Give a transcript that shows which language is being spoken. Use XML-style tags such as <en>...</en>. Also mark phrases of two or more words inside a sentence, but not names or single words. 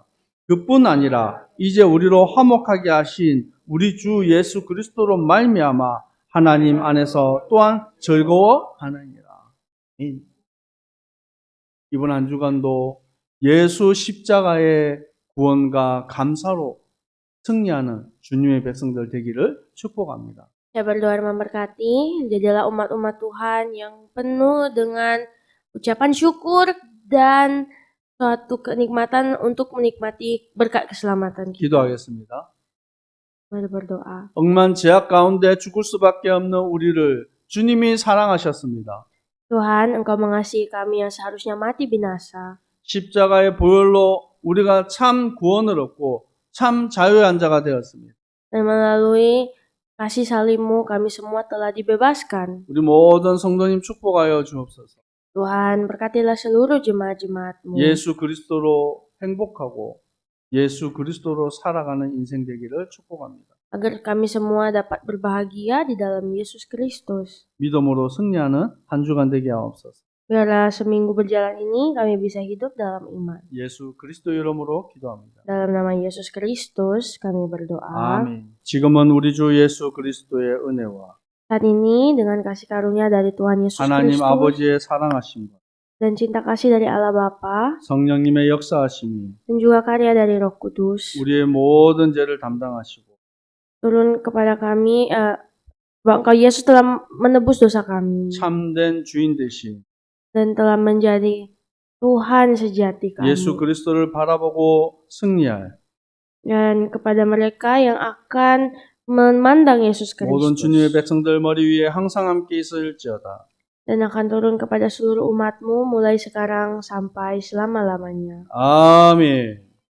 <ko>그뿐 아니라 이제 우리로 화목하게 하신 우리 주 예수 그리스도로 말미암아 하나님 안에서 또한 즐거워하느니라. 이번 한 주간도 예수 십자가의 구원과 감사로 승리하는 주님의 백성들 되기를 축복합니다.</ko> <id>Saya berdoa dan memberkati, jadilah umat-umat Tuhan yang penuh dengan ucapan syukur dan suatu kenikmatan untuk menikmati berkat keselamatan kita.</id> <ko>기도하겠습니다.</ko> <id>Mari berdoa.</id> <ko>억만 죄악 가운데 죽을 수밖에 없는 우리를 주님이 사랑하셨습니다.</ko> <id>Tuhan, Engkau mengasihi kami yang seharusnya mati binasa.</id> <ko>십자가의 보혈로 우리가 참 구원을 얻고 참 자유한 자가 되었습니다.</ko> <id>Dan melalui kasih salib-Mu kami semua telah dibebaskan.</id> <ko>우리 모든 성도님 축복하여 주옵소서.</ko> <id>Tuhan, berkatilah seluruh jemaat-jemaat-Mu.</id> <ko>예수 그리스도로 행복하고 예수 그리스도로 살아가는 인생 되기를 축복합니다.</ko> <id>Agar kami semua dapat berbahagia di dalam Yesus Kristus.</id> <ko>믿음으로 승리하는 한 주간 되게 하옵소서.</ko> <id>Biarlah seminggu berjalan ini kami bisa hidup dalam iman.</id> <ko>예수 그리스도 이름으로 기도합니다.</ko> <id>Dalam nama Yesus Kristus kami berdoa.</id> <ko>아멘. 지금은 우리 주 예수 그리스도의 은혜와</ko> <id>Saat ini dengan kasih karunia dari Tuhan Yesus</id> <ko>하나님</ko> <id>Kristus</id> <ko>아버지의 사랑하심과</ko> <id>dan cinta kasih dari Allah Bapa</id> <ko>성령님의 역사하심이</ko> <id>dan juga karya dari Roh Kudus</id> <ko>우리의 모든 죄를 담당하시고</ko> <id>turun kepada kami. Bahwa Engkau Yesus telah menebus dosa kami</id> <ko>참된 주인 되신</ko> <id>dan telah menjadi Tuhan sejati kami.</id> <ko>예수 그리스도를 바라보고 승리할</ko> <id>Dan kepada mereka yang akan memandang Yesus</id> <ko>모든</ko> <id>Kristus</id> <ko>주님의 백성들 머리 위에 항상 함께 있을지어다.</ko> <id>dan akan turun kepada seluruh umat-Mu mulai sekarang sampai selama-lamanya.</id> <ko>아멘.</ko>